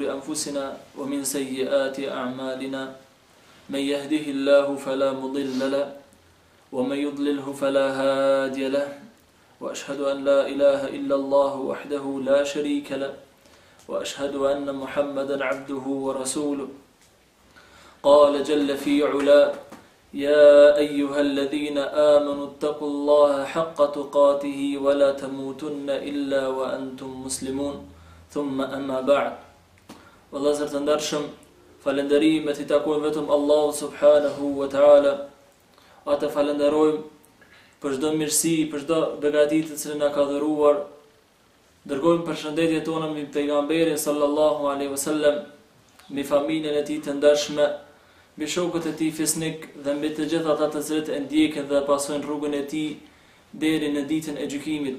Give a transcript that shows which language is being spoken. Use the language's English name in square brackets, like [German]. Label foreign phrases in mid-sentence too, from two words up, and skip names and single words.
[Arabic] أنفسنا ومن سيئات أعمالنا من يهده الله فلا مضل له ومن يضلله فلا هادي له وأشهد أن لا إله إلا الله وحده لا شريك له وأشهد أن محمدا عبده ورسوله قال جل في علاه يا أيها الذين آمنوا اتقوا الله حق تقاته ولا تموتن إلا وأنتم مسلمون ثم أما بعد [Albanian] Vëllezër të ndershëm, falënderimet I takojnë vetëm Allahu [Arabic] سبحانه وتعالى. [Albanian] Atë falenderojmë për çdo mirësi, për çdo begati të cilën na ka dhëruar. Dërgojmë përshëndetjet tona mbi pejgamberin [Arabic] صلى الله عليه وسلم, [Albanian] mbi familjen e tij të ndershme, mbi shokët e tij fisnik dhe mbi të gjithë ata të cilët e ndjekin dhe pasojnë rrugën e tij deri në ditën e gjykimit.